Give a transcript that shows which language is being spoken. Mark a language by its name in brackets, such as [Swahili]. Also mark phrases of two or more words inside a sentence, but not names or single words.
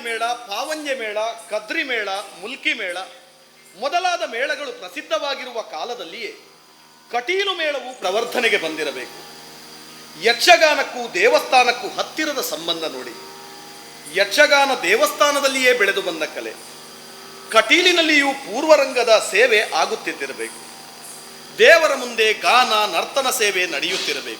[Kannada] ಮೇಳ, ಪಾವಂಜೆ ಮೇಳ, ಕದ್ರಿ ಮೇಳ, ಮುಲ್ಕಿ ಮೇಳ ಮೊದಲಾದ ಮೇಳಗಳು ಪ್ರಸಿದ್ಧವಾಗಿರುವ ಕಾಲದಲ್ಲಿಯೇ ಕಟೀಲು ಮೇಳವು ಪ್ರವರ್ಧನೆಗೆ ಬಂದಿರಬೇಕು. ಯಕ್ಷಗಾನಕ್ಕೂ ದೇವಸ್ಥಾನಕ್ಕೂ ಹತ್ತಿರದ ಸಂಬಂಧ ನೋಡಿ. ಯಕ್ಷಗಾನ ದೇವಸ್ಥಾನದಲ್ಲಿಯೇ ಬೆಳೆದು ಬಂದ ಕಲೆ. ಕಟೀಲಿನಲ್ಲಿಯೂ ಪೂರ್ವರಂಗದ ಸೇವೆ ಆಗುತ್ತಿದ್ದಿರಬೇಕು. ದೇವರ ಮುಂದೆ ಗಾನ ನರ್ತನ ಸೇವೆ ನಡೆಯುತ್ತಿರಬೇಕು.